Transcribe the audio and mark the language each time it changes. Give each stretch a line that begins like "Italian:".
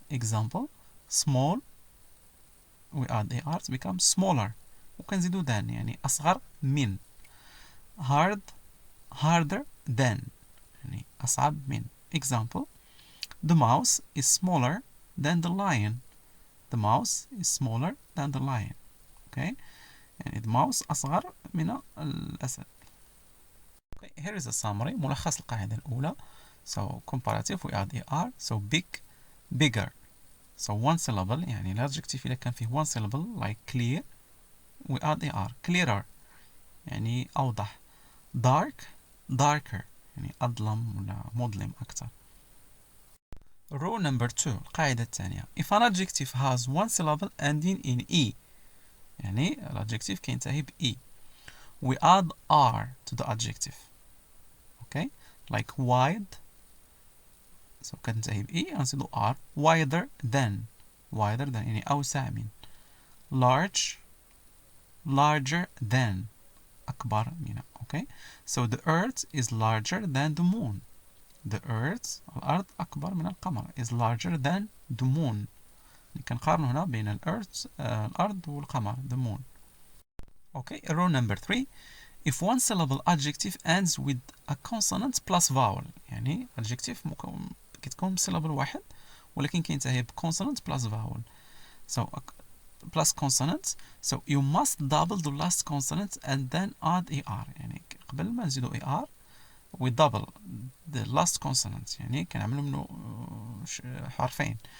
English: example small، we add er to become smaller، وكنزيدو than
Arabic: يعني أصغر من.
English: hard harder than
Arabic: يعني أصعب من.
English: example the mouse is smaller than the lion. the mouse is smaller than the lion.
Arabic: okay، يعني
English: the mouse
Arabic: أصغر من الأسد.
English: okay, here is a summary،
Arabic: ملخص القاعدة الأولى.
English: so comparative we add er. so big bigger. so one syllable، يعني الادجكتيف إذا كان فيه one syllable like clear we add er.
Arabic: clearer يعني أوضح.
English: dark darker
Arabic: يعني أظلم ولا مظلم أكثر.
English: rule number 2،
Arabic: القاعدة الثانية،
English: if an adjective has one syllable ending in e، يعني الادجكتيف كينتهي ب e، we add r to the adjective. okay like wide، so
Arabic: كتنتهي ب e غنزيدو r.
English: wider than
Arabic: يعني أوسع من.
English: large larger than
Arabic: أكبر من.
English: okay so the earth is larger than the moon. the earth
Arabic: الأرض أكبر من القمر
English: is larger than the moon.
Arabic: كنقارن هنا بين الأرض والقمر the moon.
English: okay rule number 3، if one syllable adjective ends with a consonant plus vowel، يعني adjective كتكون syllable واحد ولكن كينتهي ب consonant plus vowel. so plus consonant، so you must double the last consonant and then add er،
Arabic: يعني قبل ما نزيدو
English: er we double the last consonant،
Arabic: يعني كنعملو منو حرفين.